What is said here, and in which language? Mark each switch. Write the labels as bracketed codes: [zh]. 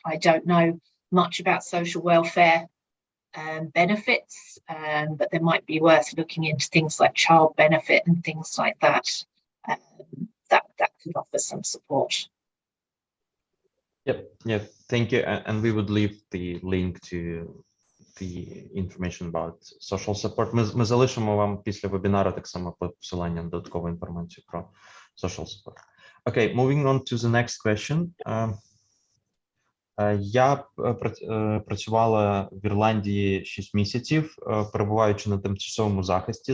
[en] I don't know much about social welfare benefits, but they might be worth looking into things like child benefit and things like that. That could offer some support. Yep, thank you. And we would leave the link to the information about social support. [uk] Ми залишимо вам після вебінару так само посилання на додаткову інформацію про [en] social support. Okay, moving on to the next question. [uk] Я працювала в Ірландії 6 місяців, перебуваючи на тимчасовому захисті.